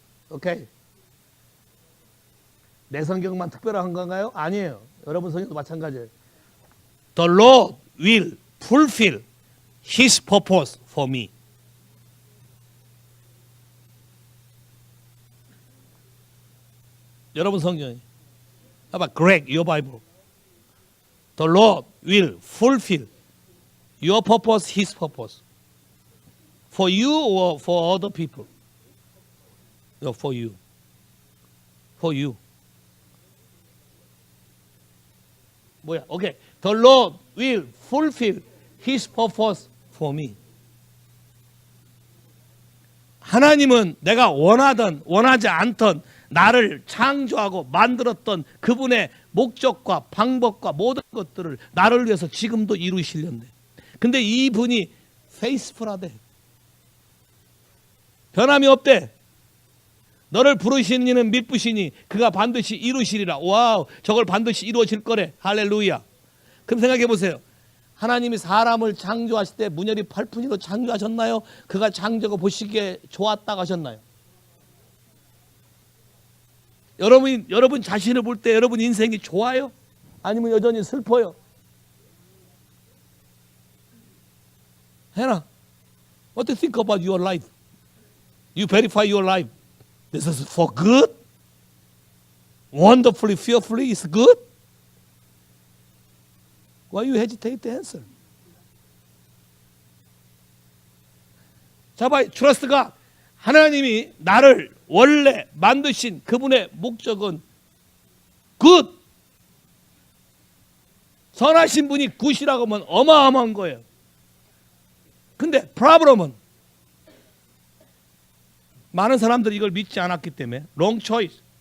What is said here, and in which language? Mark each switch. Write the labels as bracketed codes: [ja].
[ko] 오케이. 내 성경만 특별한 건가요? 아니에요. 여러분 성경도 마찬가지예요. [en] The Lord will fulfill His purpose for me. [ko] 여러분 성경이. [en] How about Greg, your Bible? The Lord will fulfill your purpose, His purpose. For you or for other people? No, for you. For you. [ko] 뭐야? 오케이. [en] The Lord will fulfill His purpose for me. [ko] 하나님은 내가 원하든 원하지 않든 나를 창조하고 만들었던 그분의 목적과 방법과 모든 것들을 나를 위해서 지금도 이루시려는데, 근데 이분이 페이스풀하대. 변함이 없대. 너를 부르신 이는 미쁘시니 그가 반드시 이루시리라. 와우, 저걸 반드시 이루어질 거래. 할렐루야. 그럼 생각해 보세요. 하나님이 사람을 창조하실 때 문열이 8분이로 창조하셨나요? 그가 창조하고 보시기에 좋았다고 하셨나요? 여러분 자신을 볼 때 여러분 인생이 좋아요? 아니면 여전히 슬퍼요? [en] 해나, what do you think about your life? You verify your life. This is for good? Wonderfully, fearfully is good? Why you hesitate to answer? [ko] 자, 봐, 트러스트가 하나님이 나를 원래 만드신 그분의 목적은 good. 선하신 분이 굿이라고 하면 어마어마한 거예요. 근데 problem은 많은 사람들이 이걸 믿지 않았기 때문에 [en] wrong choice.